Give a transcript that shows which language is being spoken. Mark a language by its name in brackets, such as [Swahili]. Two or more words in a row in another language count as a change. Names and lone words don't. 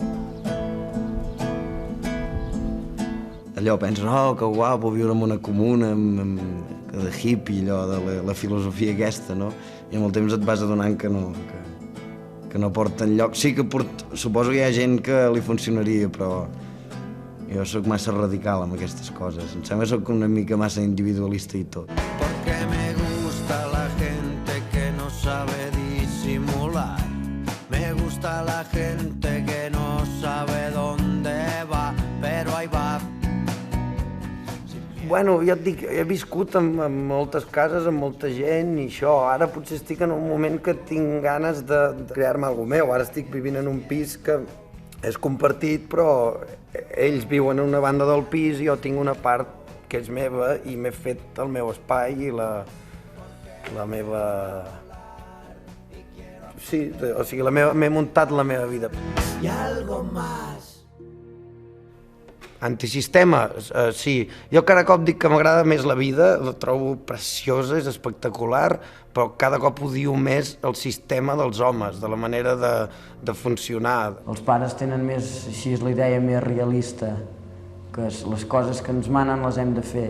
[Catalan] Allò pensen, oh, que guapo, viure en una comuna, de hippie, allò de la filosofia aquesta, no? I amb el temps et vas adonant que no porta enlloc. Sí que suposo que hi ha gent que li funcionaria, però jo sóc massa radical amb aquestes coses. Em sembla que sóc una mica massa individualista i tot. [Spanish] Porque me gusta la gente que no sabe disimular, me gusta la gente que no sabe dónde va, pero ahí va. [Catalan] Bueno, ja et dic, he viscut en moltes cases, amb molta gent i això. Ara potser estic en un moment que tinc ganes de crear-me alguna meu. Ara estic vivint en un pis que és compartit, però ells viuen en una banda del pis i jo tinc una part que és meva i m'he fet el meu espai i la meva... Sí, o sigui, m'he muntat la meva vida. [Spanish] Y algo más. Antisistema, sí. [Catalan] Jo cada cop dic que m'agrada més la vida, la trobo preciosa, és espectacular, però cada cop odio més el sistema dels homes, de la manera de funcionar. Els pares tenen més, així és la idea més realista, que les coses que ens manen les hem de fer.